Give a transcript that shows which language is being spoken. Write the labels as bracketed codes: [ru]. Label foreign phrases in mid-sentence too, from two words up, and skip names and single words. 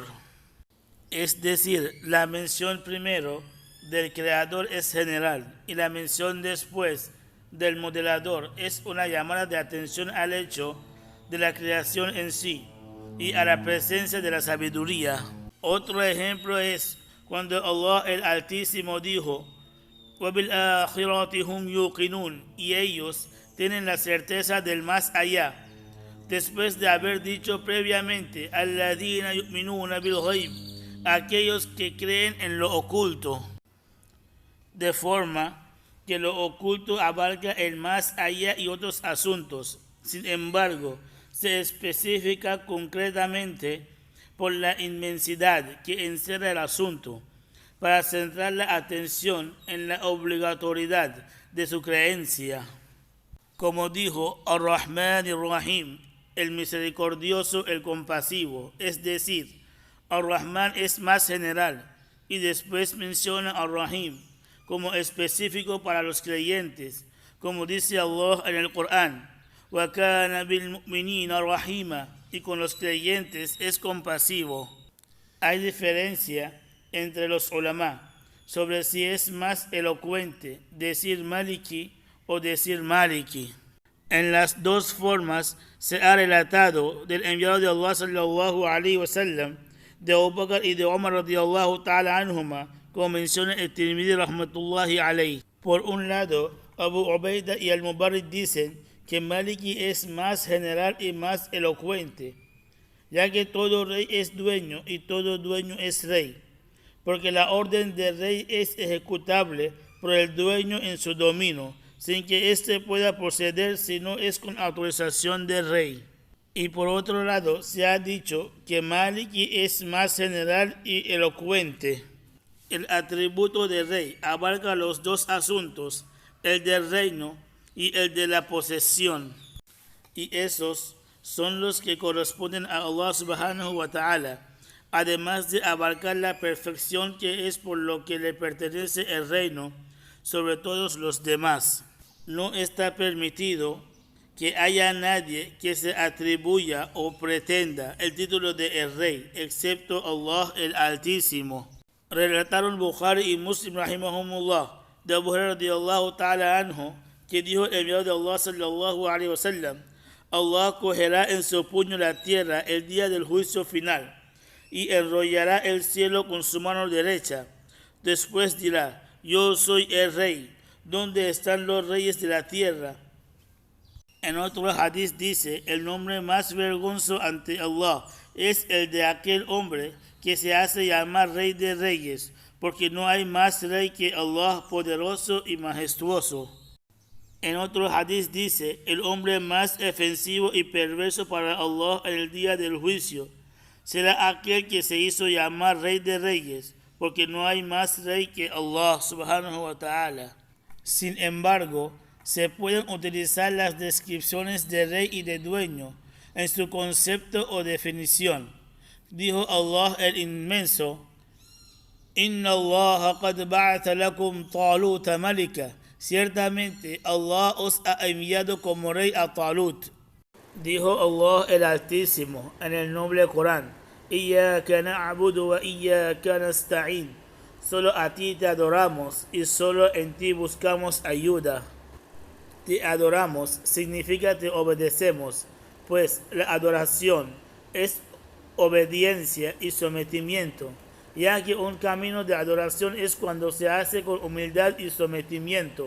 [es] Es decir, la mención primero del creador es general y la mención después del modelador es una llamada de atención al hecho de la creación en sí y a la presencia de la sabiduría. Otro ejemplo es cuando Allah el Altísimo dijo: [ar] وَبِالْآخِرَةِ هُمْ يُوقِنُونَ, [es] y ellos tienen la certeza del más allá, después de haber dicho previamente [ar] الَّذِينَ يُؤْمِنُونَ بِالْغَيْبِ, [es] aquellos que creen en lo oculto, de forma que lo oculto abarca el más allá y otros asuntos. Sin embargo, se especifica concretamente por la inmensidad que encierra el asunto, para centrar la atención en la obligatoriedad de su creencia. Como dijo [ar] الرحمن الرحيم, [es] el misericordioso, el compasivo, es decir, Ar-Rahman es más general y después menciona Ar-Rahim como específico para los creyentes, como dice Allah en el Corán: [ar] وكان بالمؤمنين رحيما, [es] y con los creyentes es compasivo. Hay diferencia entre los ulama sobre si es más elocuente decir Maliki o decir Maliki. En las dos formas se ha relatado del enviado de Allah [ar] صلى الله عليه وسلم, [es] de Abu Bakr y de Umar [ar] رضي الله تعالى عنهما, [es] como menciona el Tirmidhi [ar] رحمة الله عليه. [es] Por un lado, Abu Ubaida y al-Mubarrid dicen que Maliki es más general y más elocuente, ya que todo rey es dueño y todo dueño es rey, porque la orden del rey es ejecutable por el dueño en su dominio, sin que éste pueda proceder si no es con autorización del rey. Y por otro lado, se ha dicho que Maliki es más general y elocuente. El atributo del rey abarca los dos asuntos, el del reino y el de la posesión, y esos son los que corresponden a [ar] الله سبحانه وتعالى, [es] además de abarcar la perfección que es por lo que le pertenece el reino sobre todos los demás. No está permitido que haya nadie que se atribuya o pretenda el título de el rey, excepto Allah el Altísimo. Relataron Bukhari y Muslim rahimahumullah de Abu Hurairah [ar] رضي الله تعالى عنه, [es] que dijo el enviado de Allah [ar] صلى الله عليه وسلم: [es] Allah cogerá en su puño la tierra el día del juicio final y enrollará el cielo con su mano derecha. Después dirá: yo soy el rey, ¿dónde están los reyes de la tierra? En otro hadith dice: el nombre más vergonzoso ante Allah es el de aquel hombre que se hace llamar rey de reyes, porque no hay más rey que Allah, poderoso y majestuoso. En otro hadith dice: el hombre más ofensivo y perverso para Allah en el día del juicio será aquel que se hizo llamar rey de reyes, porque no hay más rey que [ar] الله سبحانه وتعالى. [es] Sin embargo, se pueden utilizar las descripciones de rey y de dueño en su concepto o definición. Dijo Allah el Inmenso: [ar] إن الله قد بعث لكم طالوت ملكا. [es] Ciertamente Allah os ha enviado como rey a Talut. Dijo Allah el Altísimo en el noble Corán: [ar] إياك نعبد وإياك نستعين. [es] Solo a ti te adoramos y solo en ti buscamos ayuda. Te adoramos significa te obedecemos, pues la adoración es obediencia y sometimiento, ya que un camino de adoración es cuando se hace con humildad y sometimiento.